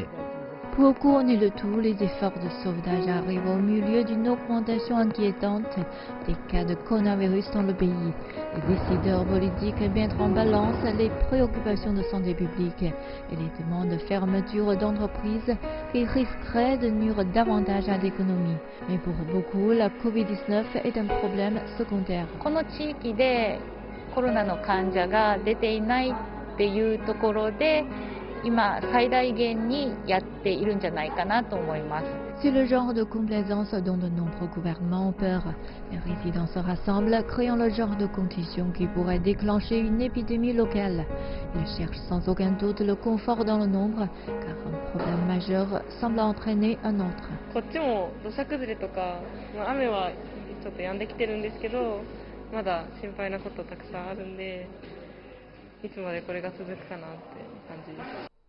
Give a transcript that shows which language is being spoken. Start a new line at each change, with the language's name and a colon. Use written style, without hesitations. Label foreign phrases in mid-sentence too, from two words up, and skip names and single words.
French: Pour couronner le tout, les efforts de sauvetage arrivent au milieu d'une augmentation inquiétante des cas de coronavirus dans le pays. Les décideurs politiques mettent en balance les préoccupations de santé publique et les demandes de fermeture d'entreprises qui risqueraient de nuire davantage à l'économie. Mais pour beaucoup, la Covid-19 est un problème secondaire.
Japanese: この地域でコロナの患者が出ていないっていうところで、今最大限にやっているんじゃないかなと思います。
French: C'est le genre de complaisance dont de nombreux gouvernements ont peur. Les résidents se rassemblent, créant le genre de conditions qui pourrait déclencher une épidémie locale. Ils cherchent sans aucun doute le confort dans le nombre, car un problème majeur semble entraîner un autre.
Japanese: こっちも土砂崩れとか、雨はちょっと止んできてるんですけど、まだ心配なことたくさんあるんで、いつまでこれが続くかなって感じです。